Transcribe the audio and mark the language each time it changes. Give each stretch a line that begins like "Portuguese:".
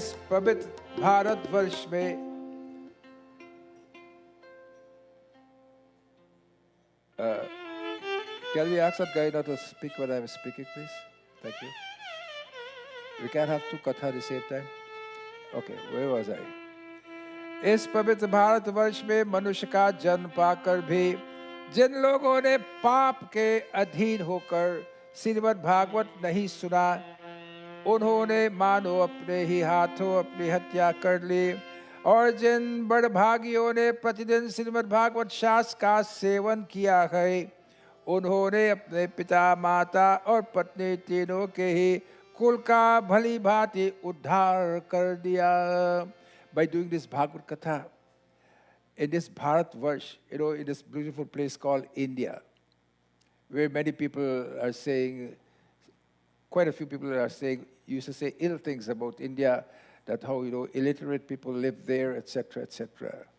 Hindi: पवित्र भारतवर्ष में
English: can we ask that guy not to speak when I'm speaking, please? Thank you. We can't have two katha at the same time. Okay, where was I?
Hindi: इस पवित्र भारतवर्ष में मनुष्य का जन्म पाकर भी जिन लोगों ने पाप के अधीन होकर श्रीमद् भागवत नहीं सुना, उन्होंने मानो अपने ही हाथों अपनी हत्या कर ली। और जिन बड़भागियों ने प्रतिदिन श्रीमद् भागवत शास्त्र का सेवन किया है, उन्होंने अपने पिता माता और पत्नी तीनों के ही कुल का भली भांति उद्धार कर दिया।
English: By doing this Bhagavad Katha in this Bharatvarsh, in this beautiful place called India, where many people are saying, quite a few people are saying, used to say ill things about India, that how, illiterate people live there, etc., etc.